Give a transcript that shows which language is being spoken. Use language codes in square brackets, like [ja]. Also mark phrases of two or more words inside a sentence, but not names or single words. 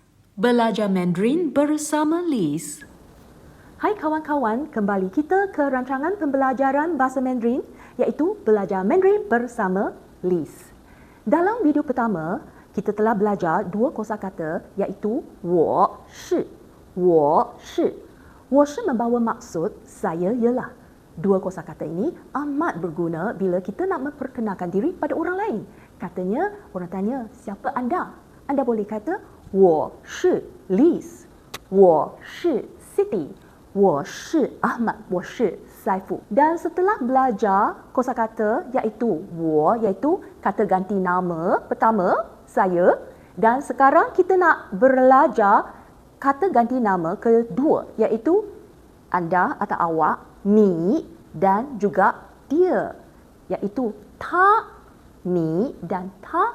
[ms] Belajar Mandarin bersama Liz. Hai kawan-kawan, kembali kita ke rancangan pembelajaran bahasa Mandarin iaitu Belajar Mandarin bersama Liz. Dalam video pertama, kita telah belajar dua kosakata iaitu [zh] 我是. 我是. 我是 [ms] membawa maksud saya ialah. Dua kosakata ini amat berguna bila kita nak memperkenalkan diri pada orang lain. Katanya, orang tanya, siapa anda? Anda boleh kata [zh] 我是 [ms] Liz. [zh] 我是 Siti. 我是 Ahmad. 我是 Saiful. [ms] Dan setelah belajar kosakata iaitu 我 iaitu kata ganti nama pertama saya, dan sekarang kita nak belajar kata ganti nama kedua iaitu anda atau awak, ni dan juga dia iaitu ta, ni dan ta.